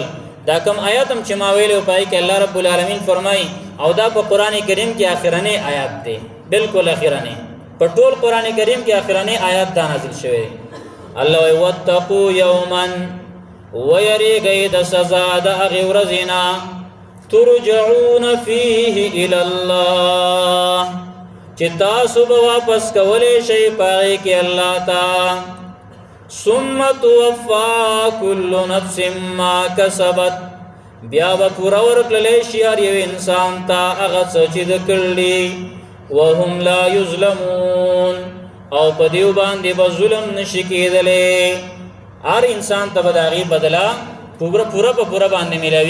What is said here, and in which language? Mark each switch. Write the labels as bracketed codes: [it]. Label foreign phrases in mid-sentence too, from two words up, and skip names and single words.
[ps] دا کوم آیات هم چې ما ویلو پای کې [ar] الله رب العالمین [ps] فرمای او دا په قران کریم کې اخرنی آیات دی، بالکل اخرنی په ټول قران کریم کې اخرنی آیات دا نازل شوی. الله وی [ar] واتقوا یوما [ps] ويریږئ د سزا د هغې ورځې نه [ar] ترجعون فيه الى الله [ps] چې تاسو به واپس کولی شئ په هغې کې الله ته. [ar] ثم توفى كل نفس ما كسبت [ps] بیا به پوره ورکړلی شي هر یو انسان ته هغه څه چې د کړلي [ar] وهم لا یظلمون [ps] او په دیو باندې به ظلم نشي کېدلی. هر انسان ته به د هغې بدله پوره په پوره باندې میلاویږي.